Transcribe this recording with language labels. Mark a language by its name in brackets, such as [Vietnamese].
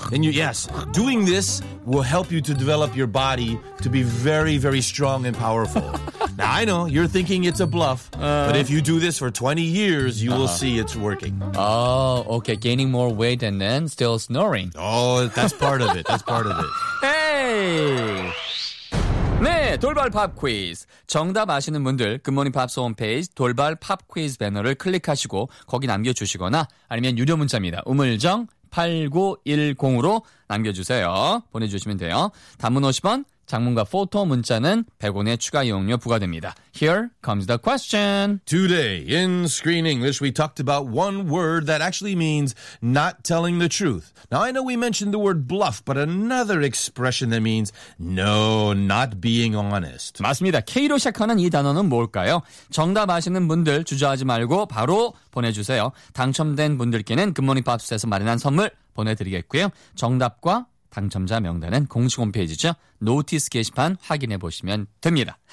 [English] And yes, doing this will help you to develop your body to be very, very strong and powerful. Now, I know, you're thinking it's a bluff, but if you do this for 20 years, you will see it's working. Oh, okay, gaining more weight and then still snoring. Oh, that's part of it, that's part of it. [Korean] Hey! 네, 돌발 팝 퀴즈. 정답 아시는 분들, 굿모닝 팝스 홈페이지 돌발 팝 퀴즈 배너를 클릭하시고 거기 남겨주시거나 아니면 유료 문자입니다. 우물정 8910으로 남겨주세요. 보내주시면 돼요. 단문 50원. 장문과 포토 문자는 100원의 추가 이용료 부과됩니다. [English] Here comes the question. Today in Screen English, we talked about one word that actually means not telling the truth. Now, I know we mentioned the word bluff, but another expression that means no, not being honest. [Korean] 맞습니다. K로 시작하는 이 단어는 뭘까요? 정답 아시는 분들 주저하지 말고 바로 보내주세요. 당첨된 분들께는 굿모닝 팝스에서 마련한 선물 보내드리겠고요. 정답과 당첨자 명단은 공식 홈페이지죠. 노티스 게시판 확인해 보시면 됩니다.